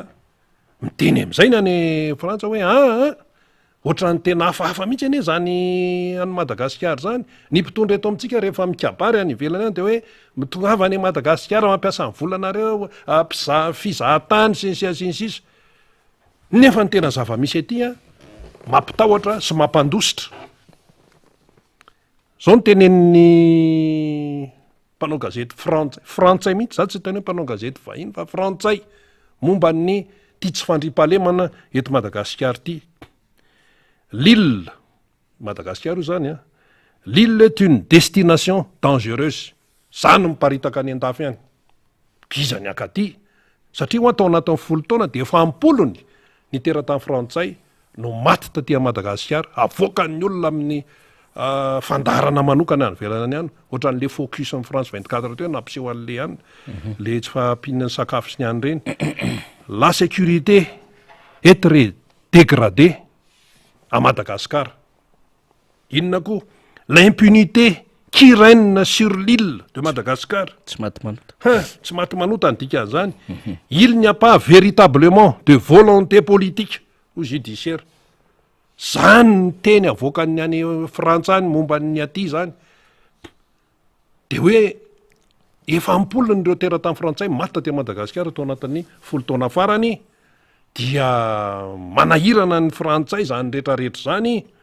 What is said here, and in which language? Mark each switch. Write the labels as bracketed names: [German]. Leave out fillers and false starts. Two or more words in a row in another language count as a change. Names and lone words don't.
[Malagasy] miteny am'izay na ny Frantsa hoe ohatra ny tena hafahafa mihitsy anie zany any Madagasikara zany ny mpitondra eto amintsika rehefa mikabary any ivelany any de hoe mitongava any Madagasikara mampiasa ny volanareo fizahatany sinsisa nefa ny tena zava-misy aty mampitahotra sy mampandositra zao ny tenen'ny mpanao gazety frantsay mihitsy za tsy teny hoe mpanao gazety vahiny fa frantsay momba ny tia tsy fandripahalemana eto Madagasikara ty. [French] L'île Madagasikara [Malagasy] io zany a, [French] l'île est une destination dangereuse. [Malagasy] Zany miparitaka any an-dafy any kiza ny akaty satria ho atao anatin'ny 10 taona de efa ampolony ny teratany frantsay no maty taty Madagasikara, avoakany olona amin'ny fandarana manokana any velana any ohatran'le focus en France 24 teo nampiseho an'le any le tsy fampinany sakafo sy ny any reny. [French] La sécurité est très dégradée à Madagascar. [Malagasy] Inona koa [French] l'impunité qui règne sur l'île de Madagascar. [Malagasy] Tsy maty manota. Tsy maty manota ny dikan'izany. [French] Il n'y a pas véritablement de volonté politique au judiciaire. [Malagasy] Zany ny teny avoakan'ny any frantsany momba ny aty zany. De hoe efa ampolony ireo teratany frantsay maty taty Madagasikara tao anatin'ny 10 taona farany dia manahirana ny frantsay zany rehetrarehetra zany.